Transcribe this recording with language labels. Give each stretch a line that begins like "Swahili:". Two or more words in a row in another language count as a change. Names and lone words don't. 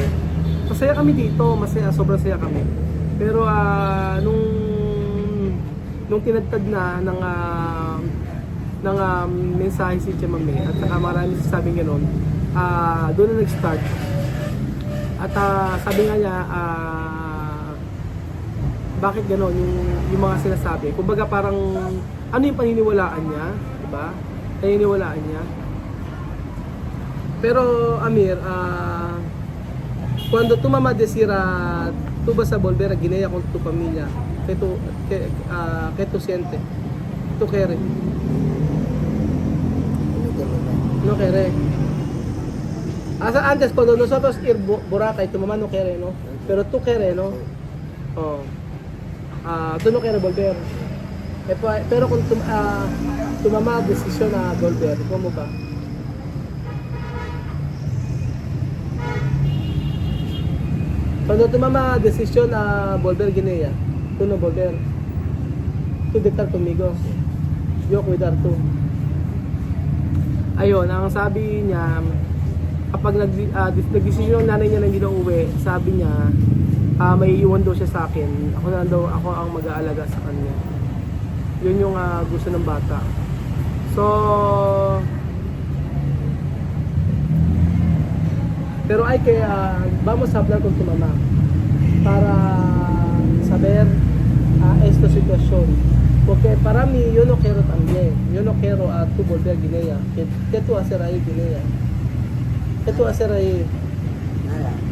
Filipino: Masaya kami dito, sobrang saya kami. Pero nung tinadtad na ng mensahe si Chamame at saka marami sasabing gano'n, doon na nag-start. At sabi nga niya, bakit gano'n yung mga sinasabi. Kumbaga parang ano yung paniniwalaan niya, diba? Paniniwalaan niya.
Spanish: Pero Amir, cuando tu mamá decira tú vas a volver a Guinea con tu familia, que tú sientes, tú quieres. No quiere. Antes cuando nosotros ir Boracay, tu mamá no quiere, ¿no? Pero tú quieres, ¿no? Oh. Tú no quieres volver.
Filipino: Pero kung tumama desisyon na Bolder, ikaw mo ba?
Spanish: Cuando tumama desisyon na volver Guinea, tú no volver. Tú de estar conmigo. Yo cuidar tú.
Filipino: Ayun, ang sabi niya, kapag nag-desisyon yung nanay niya na hindi na uwi, sabi niya, may iwan daw siya sa akin. Ako ang mag-aalaga sa kanya. Yun yung gusto ng bata. So, pero
Spanish: ay que vamos a hablar con tu mamá para saber esta situación. Porque para mí, yo no quiero también. Yo no quiero a tu volver a Guinea. ¿Qué tú hacer ahí, Guinea? ¿Qué tú hacer ahí? Nada.